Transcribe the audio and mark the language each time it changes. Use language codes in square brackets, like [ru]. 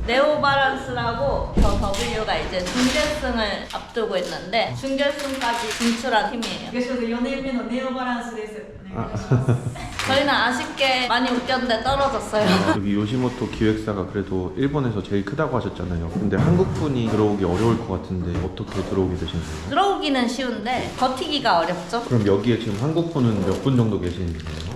[ko] 네오바란스라고 저 W가 이제 준결승을 앞두고 있는데 준결승까지 진출한 팀이에요. [ja] 東4年目のネオバランスです。 [ko] 저희는 아쉽게 많이 웃겼는데 떨어졌어요. 여기 요시모토 기획사가 그래도 일본에서 제일 크다고 하셨잖아요. 근데 한국 분이 들어오기 어려울 것 같은데 어떻게 들어오게 되신 거예요? 들어오기는 쉬운데 버티기가 어렵죠. 그럼 여기에 지금 한국 분은 몇 분 정도 계시는 거예요?